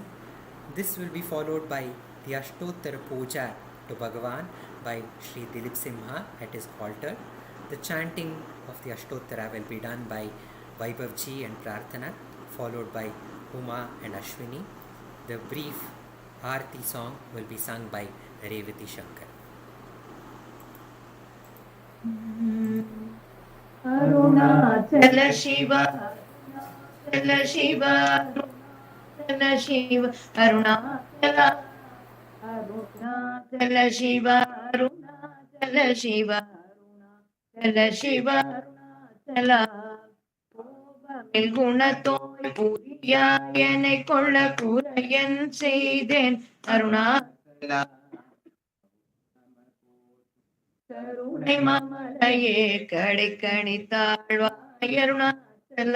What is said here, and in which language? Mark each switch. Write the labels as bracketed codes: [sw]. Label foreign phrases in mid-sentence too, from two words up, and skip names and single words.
[en] This will be followed by the Ashtottara puja to Bhagavan by Sri Dileep Simha at his altar. The chanting of the Ashtottara will be done by Vaibhavji and Prarthana, followed by Uma and Ashwini. The brief Arathi song will be sung by Revathi Sankar. Arunachala Shiva, Arunachala Shiva, Arunachala Shiva, Arunachala, Arunachala Shiva, Arunachala Shiva, Arunachala Shiva, Arunachala. [ta] கோபமில் குணத்தோய் புரியாயனை கொள்ள குறையன் செய்தேன் அருணாச்சலா. கருணை மாமலையே கடைக்கணித்தாழ்வாய் அருணாச்சலா.